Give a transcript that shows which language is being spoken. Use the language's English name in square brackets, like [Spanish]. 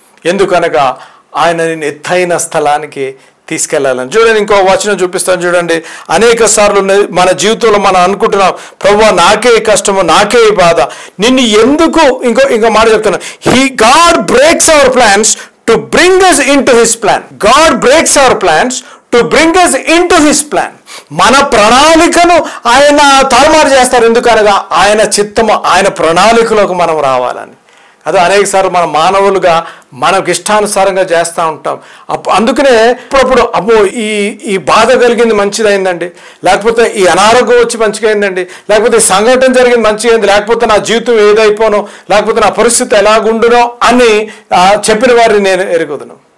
[Telugu] ఎందుకనగా ఆయన నేను ఎత్తైన స్థలానికి తీసుకెళ్లాలని. చూడండి, ఇంకో వచనం చూపిస్తాను చూడండి. అనేక సార్లు మన జీవితంలో మనం అనుకుంటున్నాం, ప్రభువా నాకే కష్టము, నాకే బాధ, నిన్ను ఎందుకు. ఇంకో మాట చెప్తున్నా, [English] God breaks our plans to bring us into his plan. God breaks our plans to bring us into his plan. [Telugu] మన ప్రణాళికను ఆయన తారుమారు చేస్తారు. ఎందుకనగా ఆయన చిత్తము, ఆయన ప్రణాళికలోకి మనం రావాలని. అదే అనేక సార్లు మన మానవులుగా మనకు ఇష్టానుసారంగా చేస్తూ ఉంటాం. అందుకనే అప్పుడప్పుడు అబ్బో ఈ బాధ కలిగింది మంచిదైందండి, లేకపోతే ఈ అనారోగ్యం వచ్చి మంచిగా అయిందండి, లేకపోతే ఈ సంఘటన జరిగింది మంచిగా అయింది, లేకపోతే నా జీవితం ఏదైపోనో, లేకపోతే నా పరిస్థితి ఎలాగుండునో అని చెప్పిన వారిని నేను ఎరుగుదును.